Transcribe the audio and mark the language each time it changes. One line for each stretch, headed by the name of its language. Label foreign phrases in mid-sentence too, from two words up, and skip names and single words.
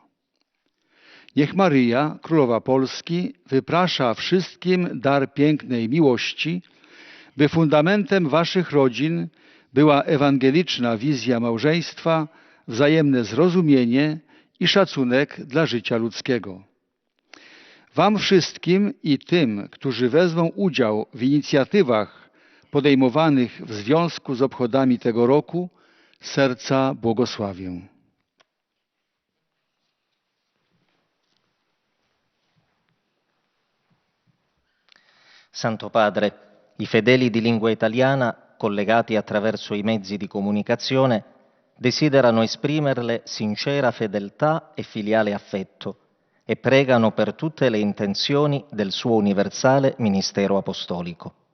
Polish: Niech Maryja, Królowa Polski, wyprasza wszystkim dar pięknej miłości, by fundamentem waszych rodzin była ewangeliczna wizja małżeństwa, wzajemne zrozumienie i szacunek dla życia ludzkiego. Wam wszystkim i tym, którzy wezmą udział w inicjatywach podejmowanych w związku z obchodami tego roku, z serca błogosławię.
Italian: Santo Padre, i fedeli di lingua italiana, collegati attraverso i mezzi di comunicazione, desiderano esprimerle sincera fedeltà e filiale affetto e pregano per tutte le intenzioni del suo universale ministero apostolico.